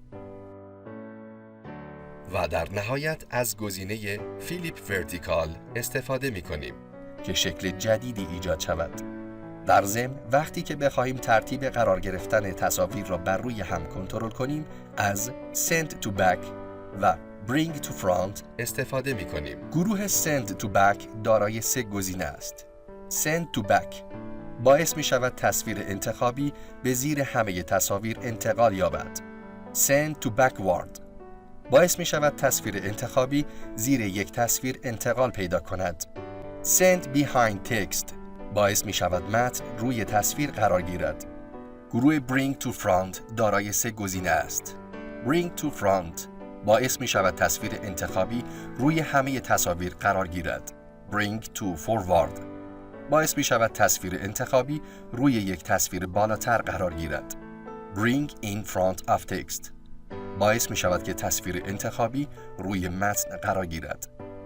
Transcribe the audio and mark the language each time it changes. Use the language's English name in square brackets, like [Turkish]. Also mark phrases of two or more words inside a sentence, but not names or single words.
[Persian] و در نهایت از گزینه [English] flip vertical [Persian] استفاده می کنیم که شکل جدیدی ایجاد شود. در ضمن وقتی که بخواهیم ترتیب قرار گرفتن تصاویر را بر روی هم کنترل کنیم از [English] Send to Back [Persian] و [English] Bring to Front [Persian] استفاده می کنیم. گروه [English] Send to Back [Persian] دارای سه گزینه است. [English] Send to Back [Persian] باعث می شود تصویر انتخابی به زیر همه تصاویر انتقال یابد. [English] Send to Backward [Persian] باعث می شود تصویر انتخابی زیر یک تصویر انتقال پیدا کند. [English] Send Behind Text [Persian] باعث می شود متن روی تصویر قرار گیرد. گروه [English] Bring to Front [Persian] دارای سه گزینه است. [English] Bring to Front [Persian] باعث می شود تصویر انتخابی روی همه تصاویر قرار گیرد. [English] Bring to Forward [Persian] باعث می شود تصویر انتخابی روی یک تصویر بالاتر قرار گیرد. [English] Bring in front of text [Persian] باعث می شود که تصویر انتخابی روی متن قرار گیرد.